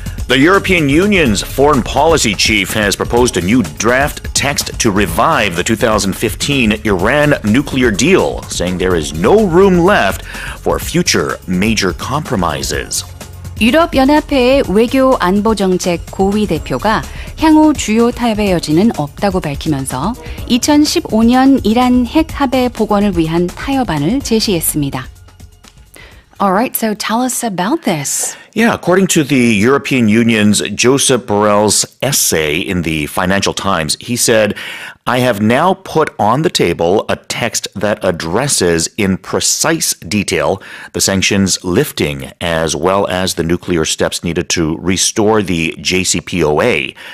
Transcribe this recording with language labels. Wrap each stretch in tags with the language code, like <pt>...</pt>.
<en>The European Union's foreign policy chief has proposed a new draft text to revive the 2015 Iran nuclear deal, saying there is no room left for future major compromises.</en> <ko>유럽연합의 외교 안보정책 고위대표가 향후 주요 타협의 여지는 없다고 밝히면서 2015년 이란 핵 합의 복원을 위한 타협안을 제시했습니다.</ko> <en>All right, so tell us about this. Yeah, according to the European Union's Josep Borrell's essay in the Financial Times, he said, I have now put on the table a text that addresses in precise detail the sanctions lifting as well as the nuclear steps needed to restore the JCPOA.</en>